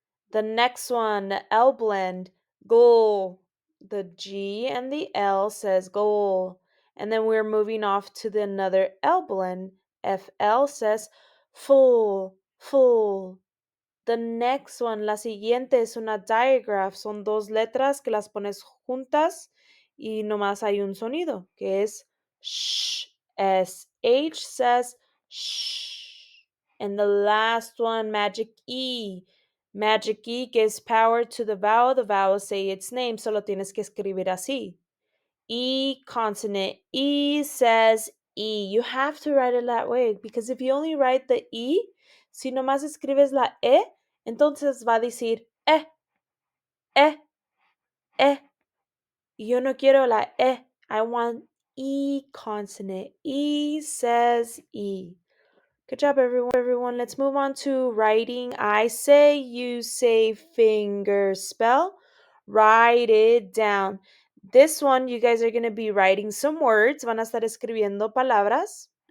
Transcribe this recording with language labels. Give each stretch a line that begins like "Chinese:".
English: The next one, the L blend, goal. The G and the L says goal. And then we're moving off to the another L blend. FL says full, full. The next one,
Spanish: la siguiente es una digraph. Son dos letras que las pones juntas y nomás hay un sonido, que es sh.
English: SH says shh. And the last one, magic E. Magic E gives power to the vowel. The vowel say its name.
Spanish: Solo tienes que escribir así.
English: E consonant. E says E. You have to write it that way because if you only write the E,
Spanish: si nomás escribes la E, entonces va a decir eh. Yo no quiero la E.
English: I want E consonant. E says E. Good job, everyone. Let's move on to writing. I say, you say, finger spell. Write it down. This one, you guys are going to be writing some words.
Spanish: Van a estar escribiendo palabras.